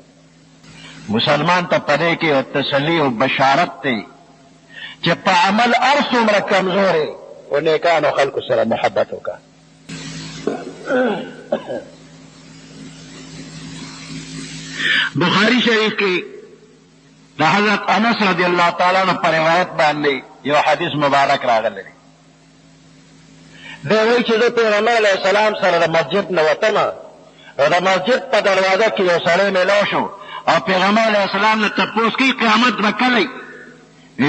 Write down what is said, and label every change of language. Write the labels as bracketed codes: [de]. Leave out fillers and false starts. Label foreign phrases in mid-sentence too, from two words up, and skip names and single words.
[ps] مسلمان ته په دې کې یو تسلي او بشارت دی چې په عمل هر څومره کمزورې و نیکانو خلکو سره محبت وکړه. بخاری شریف کې د حضرت انس [ar] رضی اللہ تعالیٰ عنہ [ps] پر روایت باندې یو حدیث مبارک راغلی دی. دی وایي چې زه پیغمبر [ar] علیه السلام [ps] سره د مسجد نه وتمه، او د مسجد په دروازه کې یو سړی میلاو شو، او پیغمبر [ar] علیه السلام [ps] نه تپوس کوي قیامت به کله وي؟